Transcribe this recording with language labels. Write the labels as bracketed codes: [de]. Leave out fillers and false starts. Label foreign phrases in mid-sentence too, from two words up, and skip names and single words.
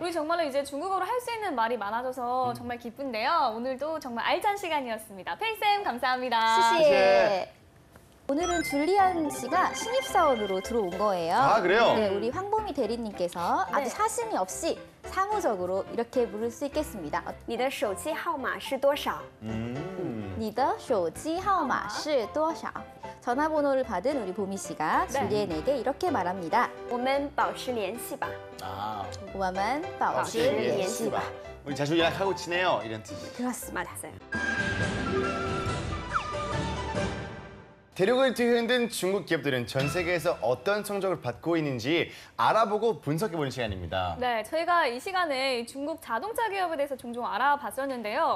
[ko] 우리 정말로 이제 중국어로 할 수 있는 말이 많아져서 정말 기쁜데요. 오늘도 정말 알찬 시간이었습니다. 페이쌤 감사합니다. [zh] 谢谢你. [ko] 오늘은 줄리안 씨가 신입사원으로 들어온 거예요. 아, 그래요? 네, 우리 황보미 대리님께서 아주 사심이 없이 사무적으로 이렇게 물을 수 있겠습니다. [zh] 你的手机号码是多少? 你的手机号码是多少? [ko] 전화번호를 받은 우리 보미 씨가 줄리엔에게 이렇게 말합니다. [zh] 我们保持联系吧. [ko] 아, [zh] 我们保持联系吧. [ko] 우리 자주 연락하고 지내요 이런 뜻이. 그렇습니다. 맞아요. 대륙을 뒤흔든 중국 기업들은 전 세계에서 어떤 성적을 받고 있는지 알아보고 분석해보는 시간입니다. 네, 저희가 이 시간에 중국 자동차 기업에 대해서 종종 알아봤었는데요.